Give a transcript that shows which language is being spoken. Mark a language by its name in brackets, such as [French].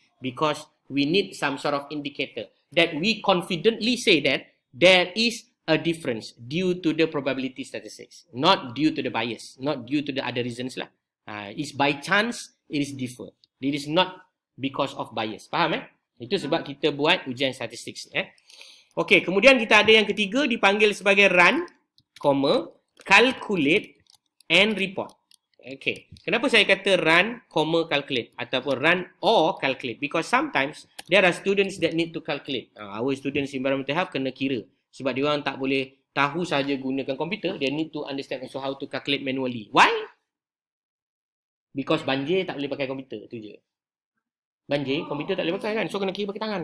[English] Because we need some sort of indicator that we confidently say that there is a difference due to the probability statistics, not due to the bias, not due to the other reasons lah. It's by chance, it is different. It is not because of bias. [Malay] Faham Itu sebab kita buat ujian statistik. Okey, kemudian kita ada yang ketiga dipanggil sebagai run, calculate and report. Okey, kenapa saya kata run, calculate ataupun run or calculate? [English] Because sometimes there are students that need to calculate. Our students environmental health [Malay] kena kira sebab dia orang tak boleh tahu saja gunakan komputer, [English] they need to understand also how to calculate manually. Why? Because [Malay] banjir tak boleh pakai komputer, tu je. Banjir, komputer tak boleh pakai kan? So, kena kira pakai tangan.